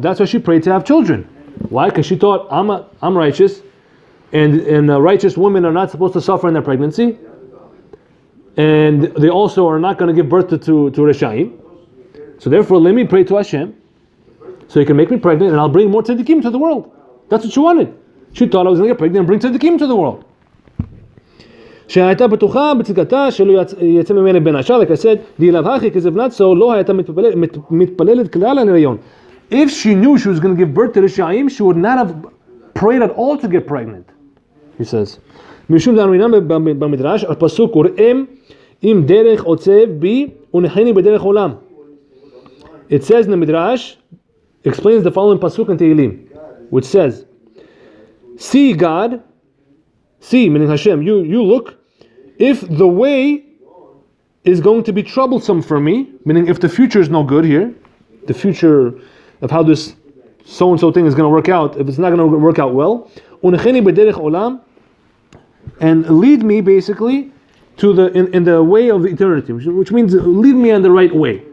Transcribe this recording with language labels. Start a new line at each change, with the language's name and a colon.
English: That's why she prayed to have children. Why? Because she thought, I'm righteous, and righteous women are not supposed to suffer in their pregnancy, and they also are not going to give birth to Reshaim. So therefore, let me pray to Hashem, so He can make me pregnant, and I'll bring more tzaddikim to the world. That's what she wanted. She thought I was going to get pregnant and bring tzaddikim to the world.
Hebrew: שהייתה בטוחה בצדקתה שלא יצא ממנה בן השאר,
English: like I said, because if not so,
Hebrew: לא הייתה מתפללת כלל על הריון.
English: If she knew she was going to give birth to Reshaim, she would not have prayed at all to get pregnant. He says,
Hebrew: משום דאמרינן במדרש, הפסוק וראם אם דרך עוצב בי ונחני בדרך עולם.
English: It says in the Midrash, explains the following pasuk in Tehillim, which says, see God, see, meaning Hashem, you look, if the way is going to be troublesome for me, meaning if the future is no good here, the future of how this so-and-so thing is going to work out, if it's not going to work out well,
Hebrew: unecheni b'derech olam,
English: and lead me basically to in the way of eternity, which means lead me on the right way.